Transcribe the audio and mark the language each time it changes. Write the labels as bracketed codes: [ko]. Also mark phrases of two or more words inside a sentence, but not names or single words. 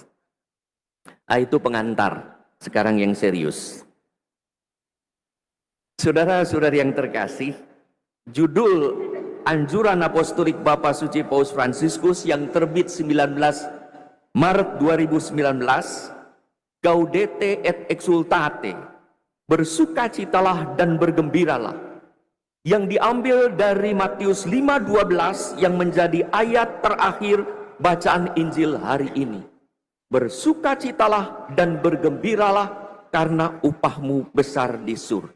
[id] Itu pengantar. Sekarang yang serius. Saudara-saudari yang terkasih, judul Anjuran Apostolik Bapak Suci Paus Fransiskus yang terbit 19 Maret 2019, [la] Gaudete et exultate, [id] bersukacitalah dan bergembiralah, yang diambil dari Matius 5:12 yang menjadi ayat terakhir bacaan Injil hari ini. Bersukacitalah dan bergembiralah karena upahmu besar di surga.